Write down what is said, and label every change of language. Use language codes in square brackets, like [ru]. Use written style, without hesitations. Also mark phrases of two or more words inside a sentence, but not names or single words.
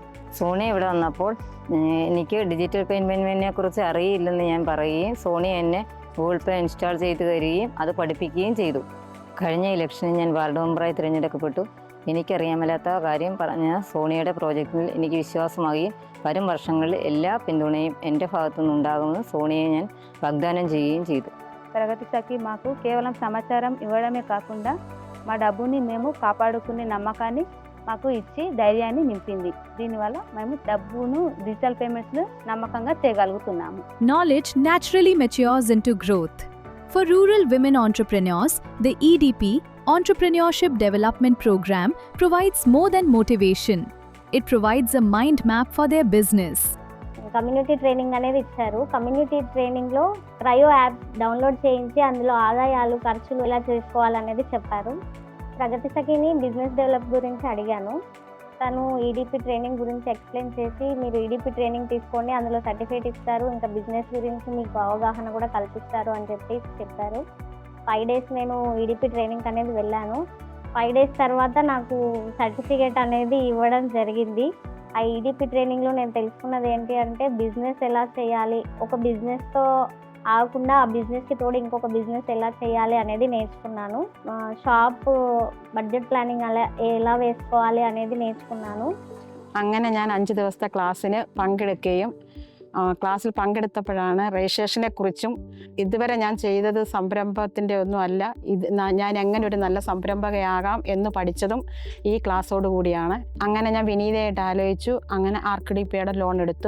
[ml] സോണിയ ഇവിടെ വന്നപ്പോൾ എനിക്ക് [en] digital payment [ml] കുറിച്ച് അറിയില്ലെന്ന് ഞാൻ പറയുകയും സോണിയ എന്നെ ഗൂഗിൾ പേ ഇൻസ്റ്റാൾ ചെയ്ത് തരികയും അത് പഠിപ്പിക്കുകയും ചെയ്തു. കഴിഞ്ഞ ഇലക്ഷനിൽ ഞാൻ [en] ward member [ml] തിരഞ്ഞെടുക്കപ്പെട്ടു. എനിക്കറിയാൻ മേലാത്ത കാര്യം പറഞ്ഞ സോണിയയുടെ പ്രോജക്റ്റിൽ എനിക്ക് വിശ്വാസമാകുകയും വരും വർഷങ്ങളിൽ എല്ലാ പിന്തുണയും എൻ്റെ ഭാഗത്തുനിന്ന് ഉണ്ടാകുമെന്ന് సోనియా ഞാൻ వాగ్దానం ചെയ്യുകയും ചെയ്തു. [te] ప్రగతి సఖి మాకు కేవలం సమాచారం ఇవ్వడమే కాకుండా మా డబ్బుని మేము కాపాడుకునే నమ్మకాన్ని మాకు ఇచ్చి ధైర్యాన్ని నింపింది. దీనివల్ల మేము డబ్బును [en] digital payments [te] నమ్మకంగా చేయగలుగుతున్నాము. [en] Knowledge naturally matures into growth. For rural women entrepreneurs, the EDP, Entrepreneurship Development Program, provides more than motivation. It provides a mind map for their business. community training [te] అనేది ఇచ్చారు. [en] community training Trio app download [te] చేయించి అందులో ఆదాయాలు, ఖర్చులు ఎలా చేసుకోవాలనేది చెప్పారు. ప్రగతి సఖిని [en] business develop [te] గురించి అడిగాను. తను [en] EDP training [te] గురించి ఎక్స్ప్లెయిన్ చేసి, మీరు [en] EDP training [te] తీసుకోండి, అందులో సర్టిఫికేట్ ఇస్తారు, ఇంకా బిజినెస్ గురించి మీకు అవగాహన కూడా కల్పిస్తారు అని చెప్పారు. 5 డేస్ నేను [en] EDP training [te] అనేది వెళ్ళాను. 5 డేస్ తర్వాత నాకు సర్టిఫికేట్ అనేది ఇవ్వడం జరిగింది. ఆ [en] EDP training [te] నేను తెలుసుకున్నది ఏంటి అంటే, బిజినెస్ ఎలా చేయాలి, ఒక బిజినెస్తో ఆగకుండా ఆ బిజినెస్కి తోడు ఇంకొక బిజినెస్ ఎలా చేయాలి అనేది నేర్చుకున్నాను. [en] shop budget planning [te] ఎలా వేసుకోవాలి అనేది నేర్చుకున్నాను. [ml] അങ്ങനെ ഞാൻ 5 ദിവസത്തെ ക്ലാസ്സിന് പങ്കെടുക്കുകയും ക്ലാസ്സിൽ പങ്കെടുത്തപ്പോഴാണ് രജിസ്ട്രേഷനെ കുറിച്ചും ഇതുവരെ ഞാൻ ചെയ്തത് സംരംഭത്തിൻ്റെ ഒന്നും അല്ല, ഞാൻ എങ്ങനെ ഒരു നല്ല സംരംഭകയാകാം എന്ന് പഠിച്ചതും ഈ ക്ലാസ്സോട് കൂടിയാണ്. അങ്ങനെ ഞാൻ വിനീതയായിട്ട് ആലോചിച്ചു. അങ്ങനെ ആർക്കിഡിപിയുടെ ലോൺ എടുത്തു.